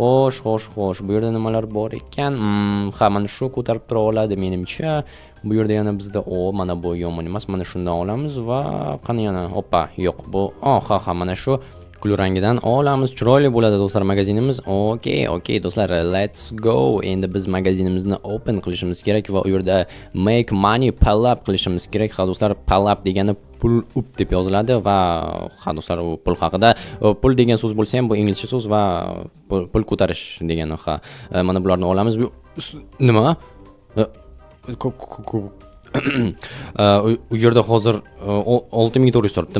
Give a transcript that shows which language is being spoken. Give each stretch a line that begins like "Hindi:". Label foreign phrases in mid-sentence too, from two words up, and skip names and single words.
Uzbek: Xo'sh. Bu yerda nimalar bor ekan? Ha, mana shu ko'tarib tura oladi menimcha. Bu yerda yana bizda mana bu yomon emas. Mana shundan olamiz va qani yana. Hoppa, yo'q. Bu ha, mana shu kul rangidan olamiz. Chiroyli bo'ladi do'stlar magazinimiz. Okey do'stlar,
English: let's go.
Uzbek: Endi biz magazinimizni open qilishimiz kerak va u yerda
English: make money pal up
Uzbek: qilishimiz kerak. Ha do'stlar,
English: pal up
Uzbek: degani pul up deb yoziladi va ha do'stlar, u pul haqida. Pul degan so'z bo'lsa ham bu inglizcha so'z va pul ko'tarish degani. Ha, mana bularni olamiz. Nima? U yerda hozir 6400 turibdimi?